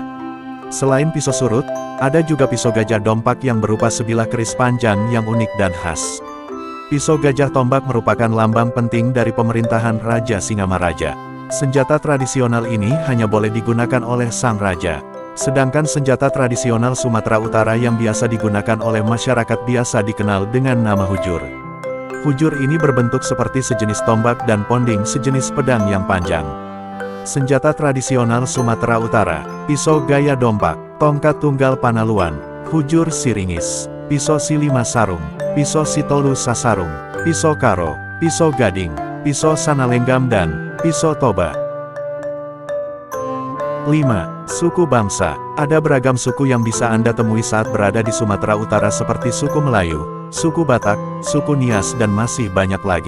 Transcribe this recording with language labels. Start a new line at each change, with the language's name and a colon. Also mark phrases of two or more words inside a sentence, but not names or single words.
Indonesian: Selain pisau surut, ada juga pisau gajah dompak yang berupa sebilah keris panjang yang unik dan khas. Pisau gajah tombak merupakan lambang penting dari pemerintahan Raja Singamaraja. Senjata tradisional ini hanya boleh digunakan oleh sang raja. Sedangkan senjata tradisional Sumatera Utara yang biasa digunakan oleh masyarakat biasa dikenal dengan nama hujur. Hujur ini berbentuk seperti sejenis tombak dan ponding sejenis pedang yang panjang. Senjata tradisional Sumatera Utara, pisau gaya dompak, tongkat tunggal panaluan, hujur siringis, pisau silima sarung, pisau sitolu sasarung, pisau karo, pisau gading, pisau sanalenggam dan pisau toba. 5. Suku bangsa. Ada beragam suku yang bisa Anda temui saat berada di Sumatera Utara seperti suku Melayu, suku Batak, suku Nias dan masih banyak lagi.